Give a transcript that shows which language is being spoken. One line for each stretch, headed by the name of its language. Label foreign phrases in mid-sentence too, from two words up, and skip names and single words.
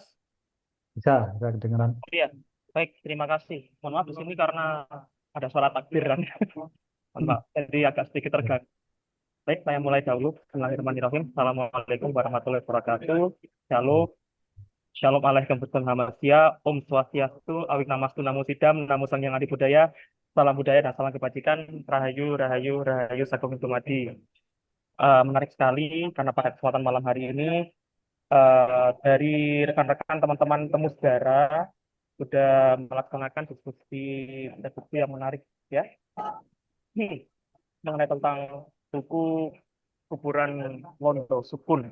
Indonesian: Bisa kedengeran. Oh iya, baik, terima kasih. Mohon maaf di sini karena ada suara takbir kan. Mohon maaf, jadi agak sedikit terganggu. Baik, saya mulai dahulu.
Arabic: بسم الله الرحمن الرحيم. السلام عليكم ورحمة الله وبركاته. Shalom. Shalom alaikum betul hamasya.
Balinese: Om Swastiastu, Awik Namastu, Namo Sidam, Namo Sang Yang Adi Budaya.
Indonesian: Salam budaya dan salam kebajikan.
Javanese: Rahayu, Rahayu, Rahayu Sagung Dumadi.
Indonesian: Menarik sekali karena pada kesempatan malam hari ini dari rekan-rekan teman-teman temu sejarah sudah melaksanakan diskusi yang menarik ya mengenai tentang buku Kuburan Londo Sukun.